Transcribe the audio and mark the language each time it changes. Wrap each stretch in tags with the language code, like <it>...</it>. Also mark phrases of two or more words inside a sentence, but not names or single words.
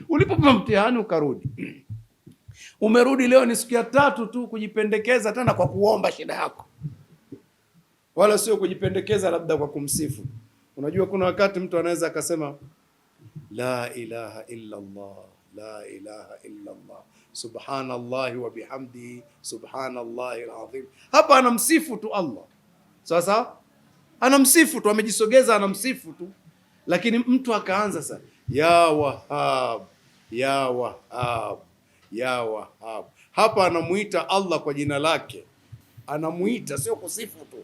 <sw>Ulipopa mtihani ukarudi, umerudi leo ni siku ya 3 tu kujipendekeza tena kwa kuomba shida yako, wala sio kujipendekeza labda kwa kumsifu. Unajua kuna wakati mtu anaweza akasema</sw> <ar>لا إله إلا الله لا إله إلا الله سبحان الله وبحمده سبحان الله العظيم.</ar> <sw>Hapa anamsifu tu Allah. Sasa anamsifu tu, amejisogeza anamsifu tu. Lakini mtu akaanza sasa,</sw> <ar>يا وهاب يا وهاب يا وهاب.</ar> <sw>Hapa anamuita Allah kwa jina lake, anamuita, sio kusifu tu.</sw>